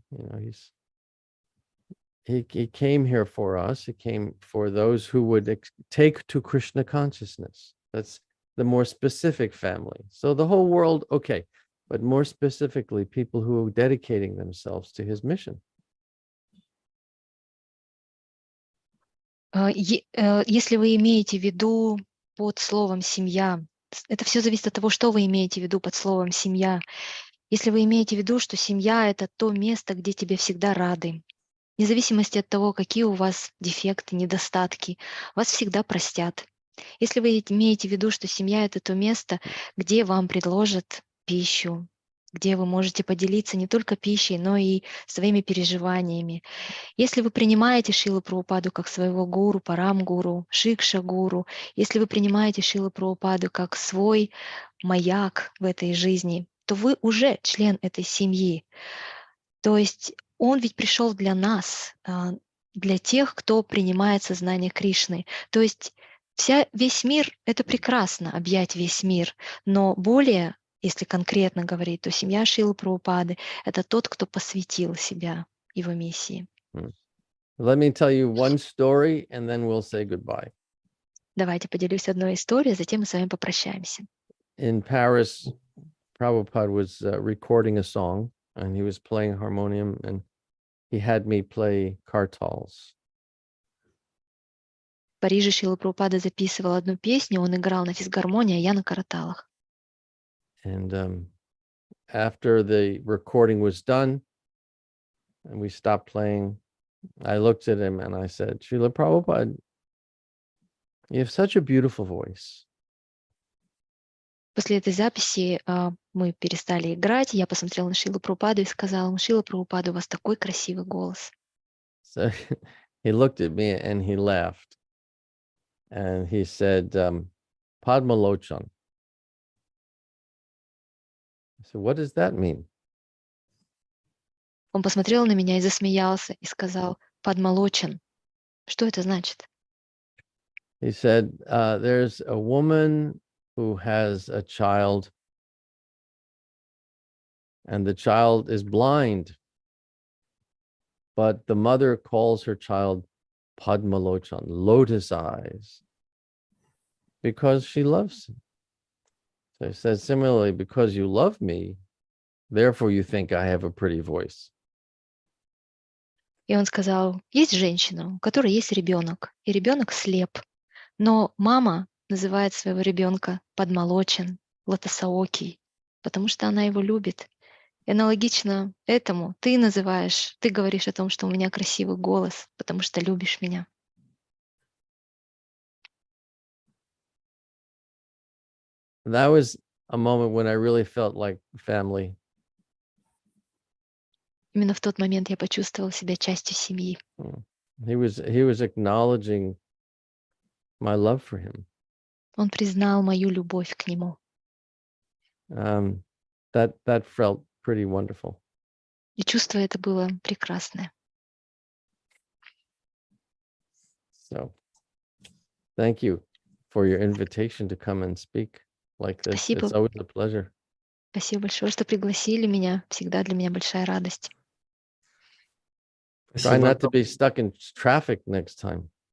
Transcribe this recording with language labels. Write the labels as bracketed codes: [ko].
[en] You know, he came here for us. He came for those who would take to Krishna consciousness. That's the more specific family. So the whole world, okay, but more specifically, people who are dedicating themselves to his mission. [ru] Если вы имеете в виду под словом «семья», это все зависит от того, что вы имеете в виду под словом «семья». Если вы имеете в виду, что семья — это то место, где тебе всегда рады, вне зависимости от того, какие у вас дефекты, недостатки, вас всегда простят. Если вы имеете в виду, что семья — это то место, где вам предложат пищу, где вы можете поделиться не только пищей, но и своими переживаниями. Если вы принимаете Шрилу Прабхупаду как своего гуру, парам-гуру, шикша-гуру, если вы принимаете Шрилу Прабхупаду как свой маяк в этой жизни, то вы уже член этой семьи. То есть он ведь пришел для нас, для тех, кто принимает сознание Кришны. То есть весь мир — это прекрасно, объять весь мир, но более, если конкретно говорить, то семья Шрилы Прабхупады — это тот, кто посвятил себя его миссии. [en] Let me tell you one story, and then we'll say goodbye. [ru] Давайте поделюсь одной историей, затем мы с вами попрощаемся. [en] In Paris, Prabhupada was recording a song, and he was playing harmonium, and he had me play kartals. [ru] В Париже Шрила Прабхупада записывал одну песню, он играл на физгармонии, а я на караталах. [en] And after the recording was done, and we stopped playing, I looked at him and I said, Srila Prabhupada, you have such a beautiful voice. [ru] После этой записи мы перестали играть, я посмотрела на Шрилу Прабхупаду и сказала ему: Шрила Прабхупада, у вас такой красивый голос. [en] So he looked at me and he laughed. And he said, Padma Lochan. I said, what does that mean? [ru] Он посмотрел на меня и засмеялся и сказал: Падмалочан. Что это значит? [en] He said, there's a woman who has a child, and the child is blind, but the mother calls her child Padmalochan, lotus eyes, because she loves him. So he says, similarly, because you love me, therefore you think I have a pretty voice. [ru] И он сказал: есть женщина, у которой есть ребенок, и ребенок слеп, но мама называет своего ребенка Падмалочан, лотосоокий, потому что она его любит. И аналогично этому ты говоришь о том, что у меня красивый голос, потому что любишь меня. [en] That was a moment when I really felt like family. [ru] Именно в тот момент я почувствовала себя частью семьи. [en] He was acknowledging my love for him. [ru] Он признал мою любовь к нему. [en] That felt pretty wonderful. [ru] И чувство это было прекрасное. [en] So, thank you for your invitation to come and speak like this. [ru] Спасибо. [en] It's always a pleasure. [ru] Спасибо большое, что пригласили меня. Всегда для меня большая радость. [en] Try not to be stuck in traffic next time.